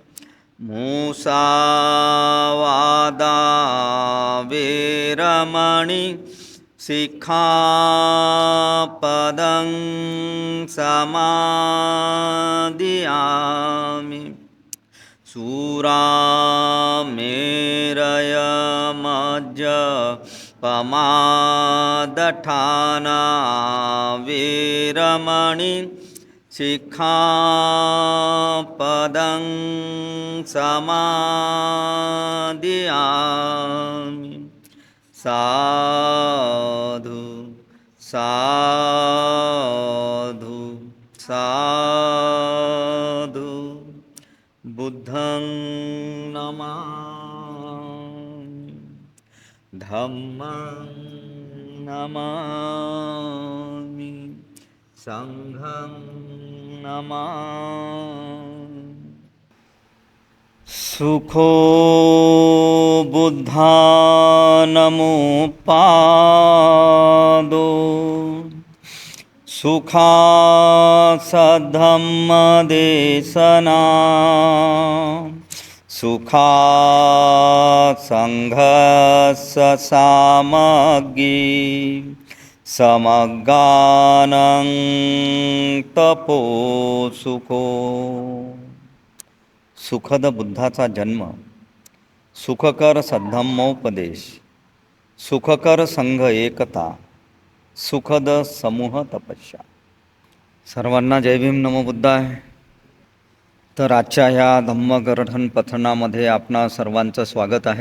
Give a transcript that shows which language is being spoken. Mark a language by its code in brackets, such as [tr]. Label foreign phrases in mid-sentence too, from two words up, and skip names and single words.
[pi] मुसावादा वेरमणि सिक्खापदं समादियामि सूरामेरयमज्जपमादठाना वेरमणि सिक्खापदं समादियामि साधु साधु साधु बुद्धं नमामि धम्मं नमामि संघं नमामि सुखो बुद्धानमुपादो सुखासद्धम्मदेशना सुखासंघस्य सामग्री समगानं तपो सुखो। [mr] सुखद बुद्धाचा जन्म, सुखकर सद्धम्मोपदेश, सुखकर संघ एकता, सुखद समूह तपस्या। सर्वांना जय भीम [pi] नमो बुद्धाय। [mr] तर आजच्या ह्या धम्मगरठन पठणामध्ये आपणा सर्वांचं स्वागत आहे।